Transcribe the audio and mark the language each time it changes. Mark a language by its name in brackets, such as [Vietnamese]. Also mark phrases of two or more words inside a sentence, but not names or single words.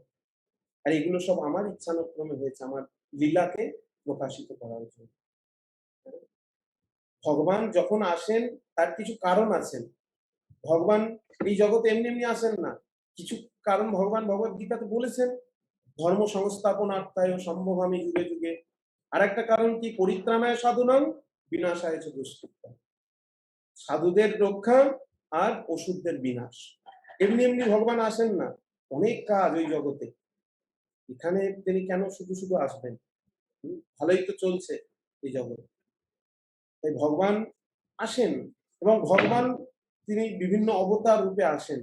[Bangla] আর এগুলো সব আমার ইচ্ছানুক্রমে হয়েছে, আমার লীলাকে প্রকাশিত করার জন্য। ভগবান যখন আসেন তার কিছু কারণ আছেন। ভগবান এই জগতে এমনি এমনি আসেন না, কিছু কারণ ভগবান ভগবত গীতাতে বলেছেন। [Sanskrit] धर्म संस्थापनार्थाय सम्भवामि युगे युगे। [Bangla] আরেকটা কারণ কি, [Sanskrit] परित्राणाय साधूनां विनाशाय च दुष्कृताम्। [Bangla] সাধুদের রক্ষা আর অসুরদের বিনাশ। এমনি এমনি ভগবান আসেন না, অনেক কাজ ওই জগতে। এখানে তিনি কেন শুধু শুধু আসবেন? ভালোই তো চলছে এই জগৎ। তাই ভগবান আসেন, এবং ভগবান তিনি বিভিন্ন অবতার রূপে আসেন।